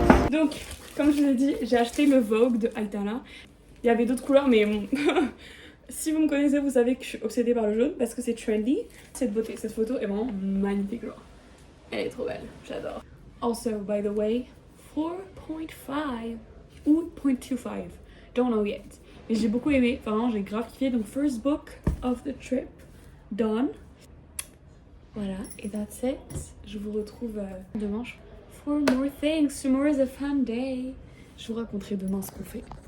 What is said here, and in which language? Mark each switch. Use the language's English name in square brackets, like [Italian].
[French] Donc, comme je vous l'ai dit, j'ai acheté le Vogue de Aitana. Il y avait d'autres couleurs, mais bon. Si vous me connaissez, vous savez que je suis obsédée par le jaune parce que c'est trendy. Cette beauté, cette photo est vraiment magnifique, genre. Elle est trop belle, j'adore. [English] Also, by the way, 4.5 ou 0.25, don't know yet. [French] Mais j'ai beaucoup aimé, vraiment j'ai grave kiffé. Donc [English] first book of the trip, done. [French] Voilà, et [English] that's it. [French] Je vous retrouve demain [English] for more things. Tomorrow is a fun day. [French] Je vous raconterai demain ce qu'on fait.